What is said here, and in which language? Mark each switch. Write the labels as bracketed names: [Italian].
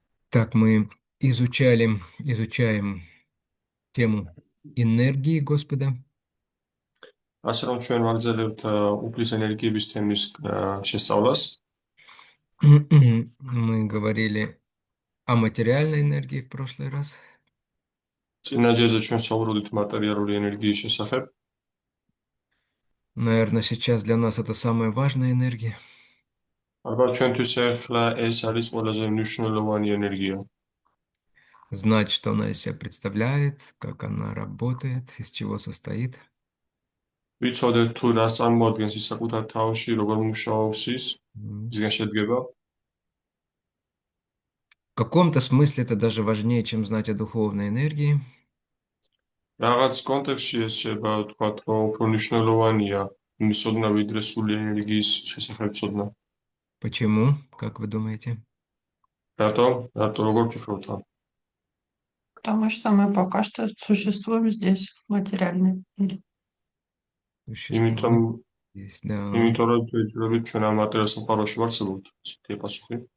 [Russian] Так, мы изучаем тему энергии Господа. [Georgian] ასე რომ ჩვენ ვაგრძელებთ უფლის ენერგიების თემის შესწავლას. [Russian] Мы говорили о материальной энергии в прошлый раз. [Georgian] წინა ჯერზე ჩვენ საუბრობდით მატერიალური ენერგიის შესახებ. [Russian] Наверное, сейчас для нас это самая важная энергия. [Georgian] ალბათ ჩვენთვის ახლა ეს არის ყველაზე მნიშვნელოვანი ენერგია. [Russian] Знать, что она из себя представляет, как она работает, из чего состоит. [Georgian] ვიცოდეთ თუ რას წარმოადგენს ის საკუთარ თავში, როგორ მუშაობს ის, М. ისგან შედგება. [Russian] В каком-то смысле это даже важнее, чем знать о духовной энергии. [Georgian] რაღაც კონტექსტში ეს შეიძლება ვთქვათ, რომ უფრო მნიშვნელოვანია იმის ცოდნა, ვიდრე სული ენერგიის შესახებ ცოდნა. [Russian] Почему, как вы думаете? [Georgian] რატომ? რატო როგორ ფიქრობთ? [Russian] Потому что мы пока что существуем здесь, в материальном мире. [Georgian] იმიტომ [Russian] Существует здесь, да. [Georgian] იმიტომ რომ ვეძებთ ჩვენ ამ მატერიალურ სამყაროში ვარსებობთ, ესეთი პასუხი.